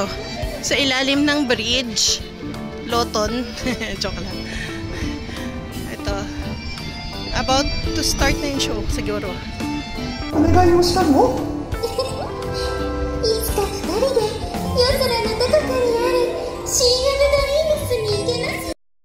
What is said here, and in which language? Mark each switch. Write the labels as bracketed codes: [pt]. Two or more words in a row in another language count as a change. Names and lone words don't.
[tl] Sa ilalim ng bridge. Loton. Joke lang. Ito. [en] About to start [tl] na yung [en] show, siguro. [ja] お願いをしたの？いつか二人で夜空のどこかにあるシーガルドリームスに行けます。